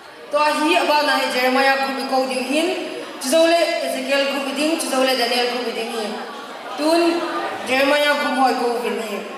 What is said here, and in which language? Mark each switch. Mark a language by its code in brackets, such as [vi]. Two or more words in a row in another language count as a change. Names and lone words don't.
[tcz] to hi aba na he Jeremiah group ko ding hin chizole Ezekiel group ding chizole Daniel group ding hi tun Jeremiah group hoi ko bin hi